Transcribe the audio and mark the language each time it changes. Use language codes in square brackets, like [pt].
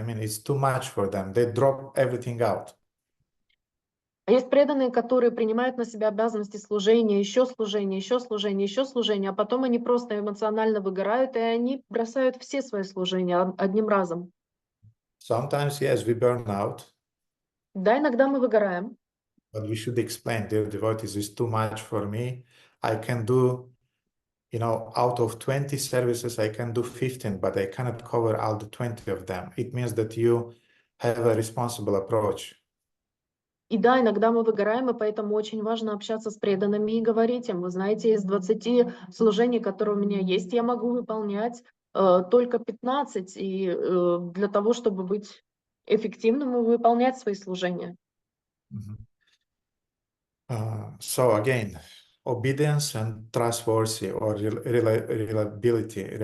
[en] I mean, it's too much for them. They drop everything out. [ru] А есть преданные, которые принимают на себя обязанности служения, еще служения, еще служения, еще служения, а потом они просто эмоционально выгорают, и они бросают все свои служения одним разом. [en] Sometimes, yes, we burn out. [ru] Да, иногда мы выгораем. [en] But we should explain, dear devotees, is too much for me. I can do, out of 20 services, I can do 15, but I cannot cover all the 20 of them. It means that you have a responsible approach. [ru] И да, иногда мы выгораем, и поэтому очень важно общаться с преданными и говорить им, вы знаете, из 20 служений, которые у меня есть, я могу выполнять только 15, и для того, чтобы быть эффективным и выполнять свои служения. [en] So again, obedience and trustworthy or reliability.